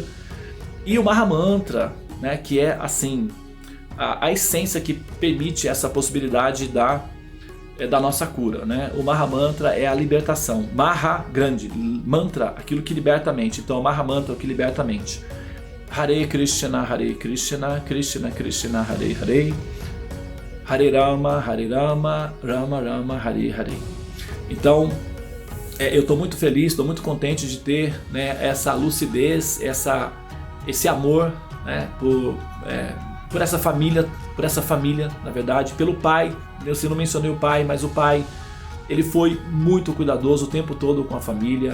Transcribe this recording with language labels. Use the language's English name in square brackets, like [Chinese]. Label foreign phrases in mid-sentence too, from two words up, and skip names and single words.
[Portuguese] E o Mahamantra, né, que é assim a essência que permite essa possibilidade da nossa cura, né? O Mahamantra é a libertação. Maha, grande, mantra, aquilo que liberta a mente. Então o Mahamantra é o que liberta a mente. [Sanskrit] Hare Krishna, Krishna Krishna, Hare Hare, Hare Rama, Rama Rama, Hare Hare. [Portuguese] Então, eu estou muito feliz, estou muito contente de ter, né, essa lucidez, esse amor, né, por essa família, na verdade, pelo pai. Eu não mencionei o pai, mas o pai, ele foi muito cuidadoso o tempo todo com a família.